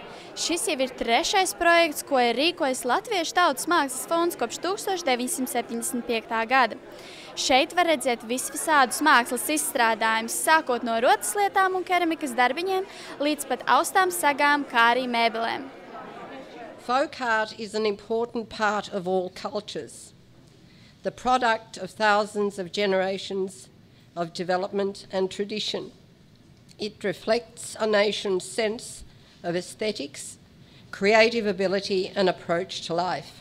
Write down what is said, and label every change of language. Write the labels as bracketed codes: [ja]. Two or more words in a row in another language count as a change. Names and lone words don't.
[lv] Šis jau ir 3. projekts, ko ir rīkojis Latviešu tautas mākslas fonds kopš 1975. gada. Šeit var redzēt visvisādus mākslas izstrādājumus, sākot no rotaslietām un keramikas darbiņiem līdz pat austām sagām, kā arī mēbelēm. [en] Folk art is an important part of all cultures. The product of thousands of generations of development and tradition. It reflects a nation's sense of aesthetics, creative ability and approach to life.